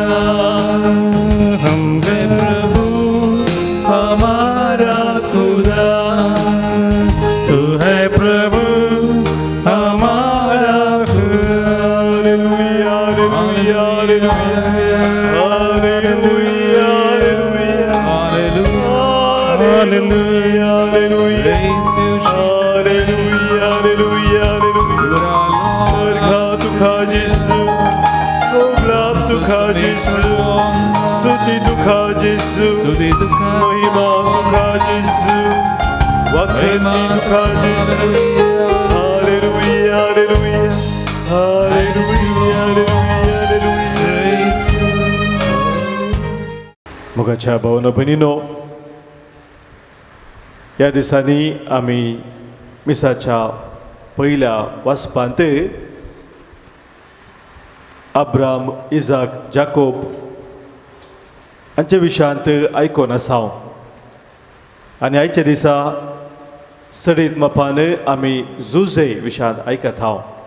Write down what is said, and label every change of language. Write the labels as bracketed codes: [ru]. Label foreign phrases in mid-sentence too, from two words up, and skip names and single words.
[hi] हम गए प्रभु हमारा खुदा, तू है प्रभु हमारा खुदा. हालेलुया हालेलुया हालेलुया हालेलुया हालेलुया [en] Praise you, Jesus. [kok] हालेलुया हालेलुया हालेलुया. अर्घा तुका जिसू, लाभ तुका जिसू, स्तुति तुका जिसू, स्तुति तुका महिमा तुका जिसू, वखरी तुका जिसू. हालेलुया हालेलुया हालेलुया हालेलुया. [en] Praise you. [kok] मोगाच्या भावनो भयणीनो, ह्या दिसांनी आमी मिसाच्या पयल्या वाचपांत अब्राम, इजाक, जाकोब हांच्या विशयांत आयकोन आसाव आनी आयच्या दिसा सडीत मपान आमी जुजे विशयांत आयकत हांव